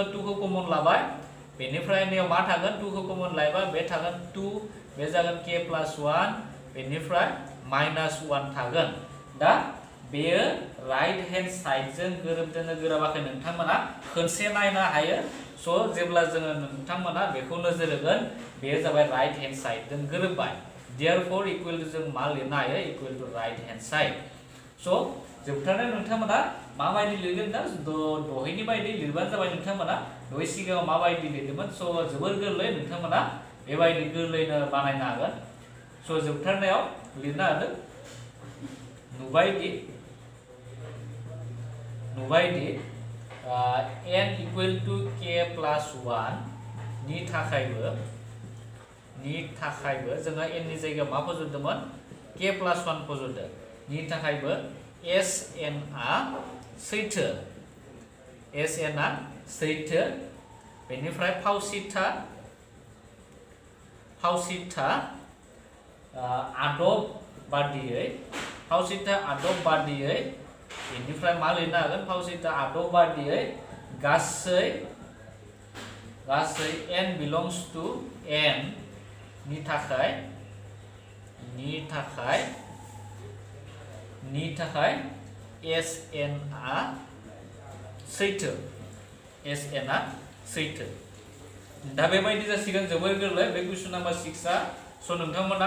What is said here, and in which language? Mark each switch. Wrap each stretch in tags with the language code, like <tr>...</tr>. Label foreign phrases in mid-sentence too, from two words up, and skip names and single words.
<brx>2 खौ कमन लाबाय बेनिफ्राय नैयाव मा थागोन 2 खौ कमन लायोबा बे थागोन 2 बे जागोन k प्लस 1 बेनिफ्राय -1 थागोन दा बेयो</brx> <en>right hand</en> <brx>साइडजों गोरोबदोंना गोरोबाखै नोंथांमोना खनसे नायनो हायो स' जेब्ला जोङो नोंथांमोना बेखौ नोजोर होगोन बेयो जाबाय</brx> <en>right hand</en> <brx>साइडजों गोरोबबाय</brx> <en>therefore equal to</en> <brx>जों मा लिरनो हायो</brx> <en>equal to right hand side</en> <brx>स' जोबथारनायाव नोंथांमोना माबायदि लिरगोन दा दहायनि बायदि लिरबानो जाबाय नोंथांमोना दहाय सिगाङाव माबायदि लिरदोंमोन स' जोबोर गोरलै नोंथांमोना बेबायदि गोरलैनो बानायनो हागोन स' जोबथारनायाव लिरनो हादों नुबायदि</brx> <en>n equal to k plus 1</en> <brx>नि थाखायबो जोङो n नि जायगायाव मा फज'दोंमोन</brx> <en>k plus 1</en> <brx>फज'दों नि थाखायबो sn आ सैथो बेनिफ्राय फावसिथा आदब बादियै बेनिफ्राय मा लिरनो हागोन फावसिथा आदब बादियै गासै</brx> <en>n belongs to n</en> <brx>नि थाखाय sn आ सैथो दा बेबायदि जासिगोन जोबोर गोरलै बे</brx> <en>question number 6</en> <brx>आ स' नोंथांमोना</brx>